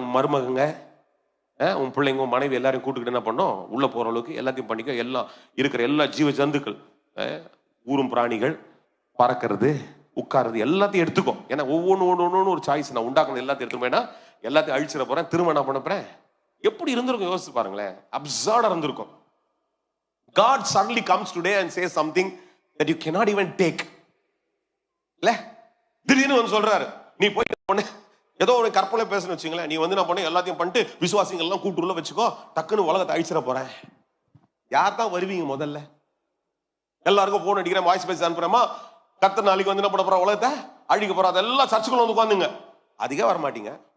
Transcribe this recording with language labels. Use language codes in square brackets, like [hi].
[ta] உன் மருமகங்க, உன் பிள்ளைங்க, உன் மனைவி எல்லாரையும் கூட்டுக்கிட்டு என்ன பண்ணோம், உள்ள போற அளவுக்கு எல்லாத்தையும் பண்ணிக்க. எல்லாம் இருக்கிற எல்லா ஜீவ ஜந்துக்கள், ஊரும் பிராணிகள், பறக்கிறது, உட்காருது, எல்லாத்தையும் எடுத்துக்கோ. ஏன்னா ஒவ்வொன்று ஒரு சாய்ஸ் நான் உண்டாக்கணும். எல்லாத்தையும் எடுத்துக்கோ, எல்லாத்தையும் அழிச்சிட போறேன். திரும்ப என்ன பண்ண போறேன்? எப்படி இருந்திருக்கும் யோசிச்சு பாருங்களேன். அப்சர்டா இருந்திருக்கும். [en] God suddenly comes today and says something that you cannot even take. [ta] இல்ல திடீர்னு வந்து சொல்றாரு, நீ போய் பண்ணு, ஏதோ ஒரு கற்பனை பேசணும் வச்சுங்களேன், நீ வந்து நான் பண்ண எல்லாத்தையும் பண்ணிட்டு விசுவாசிகள் எல்லாம் கூட்டு உள்ள வச்சுக்கோ, டக்குன்னு உலகத்தை அழிச்சிட போறேன். யார் தான் வருவீங்க முதல்ல? எல்லாருக்கும் போன் அடிக்கிறேன், வாய்ஸ் மெசேஜ் அனுப்புறேமா, கர்த்தர் நாளைக்கு வந்து என்ன பண்ண போற, உலகத்தை அழிக்க போற, அதெல்லாம் சர்ச்சுக்குள்ள வந்து உட்காந்துங்க. அதிக வர மாட்டீங்க.